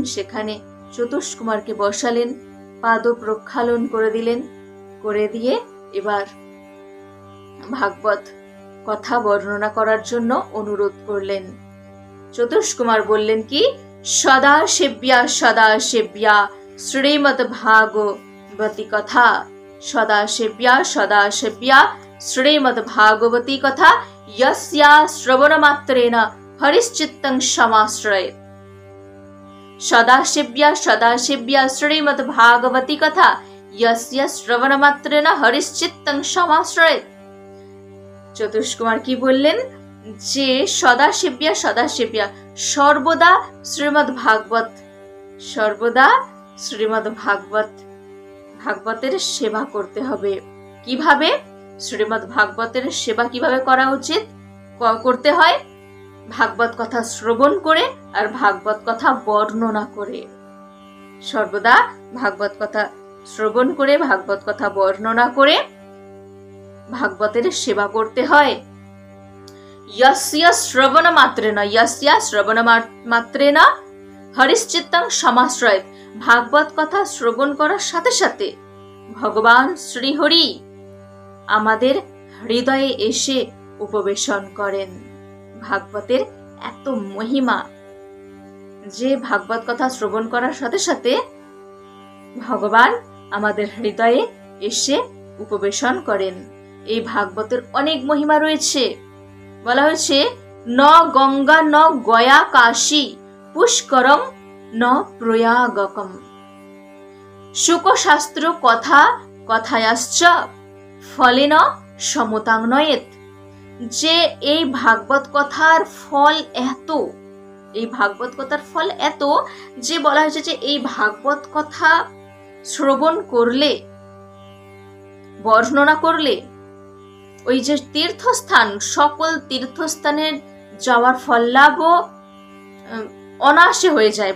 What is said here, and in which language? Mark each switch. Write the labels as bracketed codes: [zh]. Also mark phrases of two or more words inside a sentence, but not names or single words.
[bn] সেখানে চতুষ্কুমারকে বসালেন, পাদ প্রক্ষালন করে দিলেন, করে দিয়ে এবার ভাগবত কথা বর্ণনা করার জন্য অনুরোধ করলেন। চতুষ্কুমার বললেন কি [sa] সদা সেব্যা শ্রীমদ্ ভাগবতী কথা, সদা সেব্যা শ্রীমদ্ ভাগবতী কথা, यस्या श्रवण मात्रेण हरिश्चित्तं समाश्रयेत्। सदा सेव्या श्रीमद् भागवती कथा, यस्य श्रवण मात्रेण हरिश्चित्तं समाश्रयेत्। [bn] চতুষ্কুমার কি বললেন যে [sa] সদা সেব্যা [bn] সর্বদা শ্রীমদ্ ভাগবতের সেবা করতে হবে। কিভাবে? শ্রীমদ্ ভাগবতের সেবা কিভাবে করা উচিত, করতে হয়? ভাগবত কথা শ্রবণ করে আর ভাগবত কথা বর্ণনা করে। সর্বদা ভাগবত কথা শ্রবণ করে, ভাগবত কথা বর্ণনা করে ভাগবতের সেবা করতে হয়। [sa] यस्य श्रवण मात्रेण हरिश्चित्तं समाश्रयेत्। [bn] भागवत কথা শ্রবণ করার সাথে সাথে ভগবান শ্রীহরি আমাদের হৃদয়ে এসে উপবেশন করেন। ভাগবতের এত মহিমা যে ভাগবত কথা শ্রবণ করার সাথে সাথে ভগবান আমাদের হৃদয়ে এসে উপবেশন করেন। এই ভাগবতের অনেক মহিমা রয়েছে। বলা হয়েছে [sa] ন গঙ্গা ন গয়া কাশী পুষ্করম ন প্রয়াগকম। শুকশাস্ত্র কথায়াশ্চ ফলেন সমতাং নয়েত। [bn] যে এই ভাগবত কথার ফল এত, এই ভাগবত কথার ফল এত যে বলা হয়েছে যে এই ভাগবত কথা শ্রবণ করলে, বর্ণনা করলে ওই যে তীর্থস্থান, সকল তীর্থস্থানের যাওয়ার ফল লাভও অনায়াসে হয়ে যায়।